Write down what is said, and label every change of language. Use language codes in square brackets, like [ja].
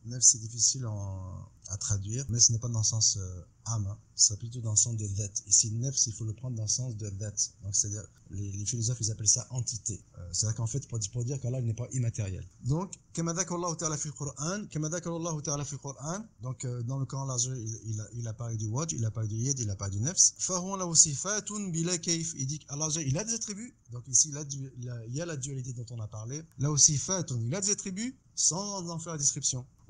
[fr] Nefs c'est difficile à traduire, mais ce n'est pas dans le sens âme, c'est plutôt dans le sens de dhat. Ici nefs il faut le prendre dans le sens de dhat. Donc c'est-à-dire les philosophes ils appellent ça entité. C'est-à-dire qu'en fait pour dire qu'Allah il n'est pas immatériel. Donc [ar] كما ذكر الله تعالى في القرآن كما ذكر الله تعالى في القرآن. [fr] Donc dans le Coran Allah il a parlé du wajh, il a parlé du yad, il a parlé du nefs. [ar] فهو له صفات بلا كيف. [fr] Il dit qu'Allah il a des attributs. Donc ici il y a la dualité dont on a parlé. Là aussi il a des attributs sans en faire la description.